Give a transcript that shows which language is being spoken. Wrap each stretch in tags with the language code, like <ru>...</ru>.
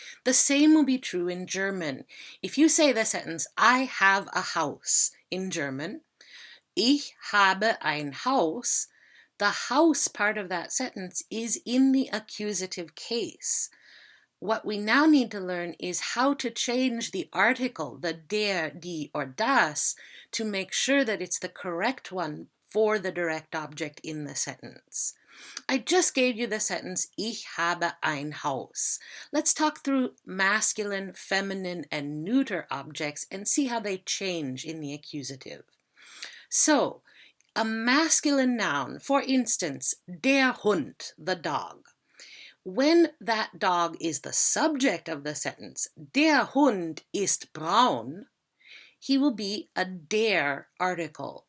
<en>The same will be true in German. If you say the sentence, I have a house, in German,</en> <de>ich habe ein Haus,</de> <en>the house part of that sentence is in the accusative case. What we now need to learn is how to change the article, the der, die, or das, to make sure that it's the correct one for the direct object in the sentence. I just gave you the sentence,</en> <de>Ich habe ein Haus.</de> <en>Let's talk through masculine, feminine, and neuter objects and see how they change in the accusative. So, a masculine noun, for instance, der Hund, the dog. When that dog is the subject of the sentence,</en> <de>der Hund ist braun,</de> <en>he will be a der article.</en>